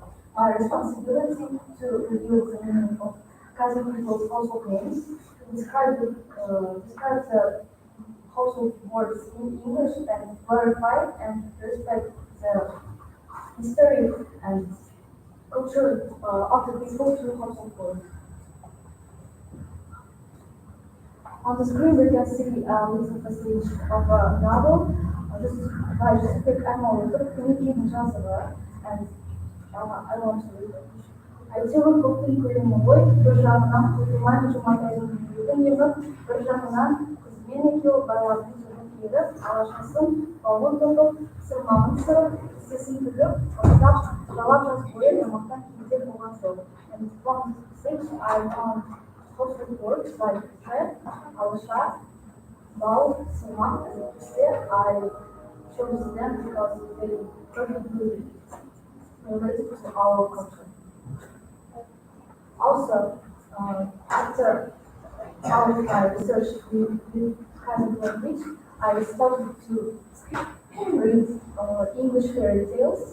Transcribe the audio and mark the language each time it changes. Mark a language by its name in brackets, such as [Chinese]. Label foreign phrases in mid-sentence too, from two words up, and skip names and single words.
[English] My responsibility to review the meaning of Kazakh people's household names, to describe the household words in English and clarify and respect the history and culture of the people through household words. On the screen we can see a little passage of a novel. This is by Jessica Cameron, and I want to read it. [Kazakh] Әйтеуір көптің көлемі ғой, бір жағынан құтылмай жұматайдың үйрегін егіп, бір жағынан қызбен екеуі байлардың сөзін келіп, алашасын бауын тоқып, сырмағын сырып, кісесін тігіп, ұрттап, жалап жаз бойы тамақтан кейде болған соң. [English] And from this passage I found household words like thread, [Kazakh] алаша, бау, сырмақ, [English] and кісе. I chose them because they perfectly relate to our culture. Also, after my research with Kazakh language, I started to read English fairy tales.